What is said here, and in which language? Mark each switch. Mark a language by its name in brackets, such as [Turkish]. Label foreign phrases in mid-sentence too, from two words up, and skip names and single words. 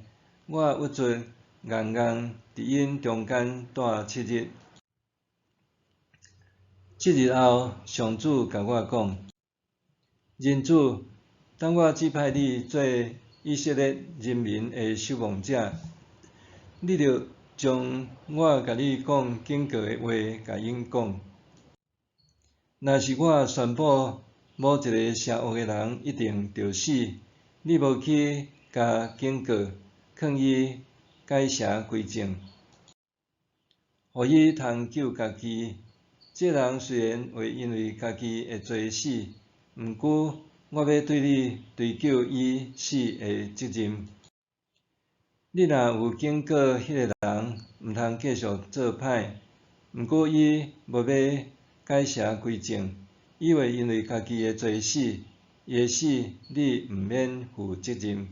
[Min Nan Chinese] 我郁卒硬硬伫因中间住7日。7日后，上主甲我讲：人子，当我指派你做以色列人民的守望者，你着将我甲你讲警告的话甲因讲。若是我宣布某一个邪恶的人一定着死，你无去甲警告，劝伊改邪归正，互伊通救家己。这人虽然会因为家己的罪死，毋过我要对你追究伊死的责任。你若有警告迄个人，毋通继续做歹，毋过伊无要改邪归正，伊会因为家己的罪死，伊的死你毋免负责任。